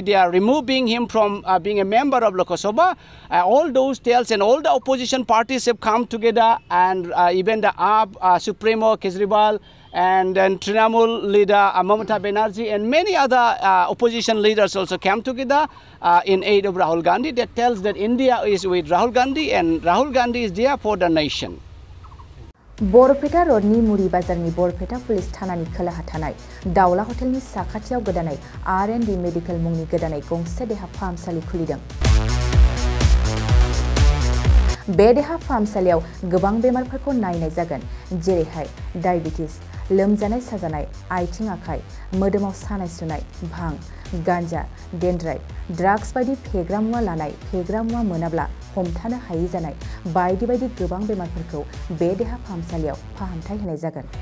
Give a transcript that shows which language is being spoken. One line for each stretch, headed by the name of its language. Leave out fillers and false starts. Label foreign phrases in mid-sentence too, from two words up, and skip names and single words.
English: They are removing him from being a member of Lok Sabha. All those tales and all the opposition parties have come together, and even the AAP Supremo Kejriwal and then Trinamool leader Mamata Banerjee and many other opposition leaders also came together in aid of Rahul Gandhi. That tells that India is with Rahul Gandhi and Rahul Gandhi is there for the nation.
Bodo: बरपेटा रोडनि मुरी बाजारनि बरपेटा पुलिस थानानि खोलाहा थानाय दावला हटेलनि साखाथियाव गोदानै R&D मेडिकेल मुंनि गोदानै गंसे देहा फाहामसालि खुलिदों। बे देहा फाहामसालियाव गोबां बेमारफोरखौ नायनाय जागोन, जेरैहाय डायबिटिस, लोमजानाय साजानाय, आथिं आखाइ, मोदोमाव सानाय सुनाय, भां, गांजा, डेन्ड्राइट, ड्राग्स बायदि फेग्रा मुवा लानाय, फेग्रा मुवा मोनाब्ला हमथानो हायै जानाय बायदि बायदि गोबां बेमारफोरखौ बे देहा फाहामसालियाव फाहामथाय होनाय जागोन।